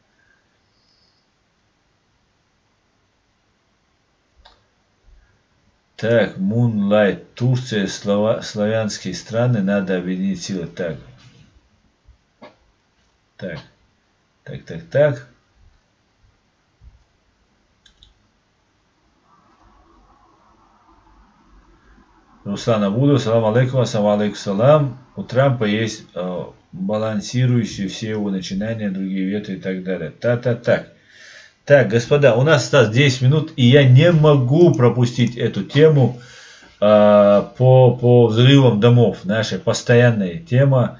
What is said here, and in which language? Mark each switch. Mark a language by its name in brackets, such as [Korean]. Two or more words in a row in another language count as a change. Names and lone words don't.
[Russian] Так, Moonlight, Турция, славянские страны, надо объединить силы. Так. [Arabic] Руслан Абудов, سلام عليكم، السلام عليكم سلام. [Russian] У Трампа есть балансирующие все его начинания, другие ветры и так далее. Так, господа, у нас осталось 10 минут, и я не могу пропустить эту тему по взрывам домов. Наша постоянная тема.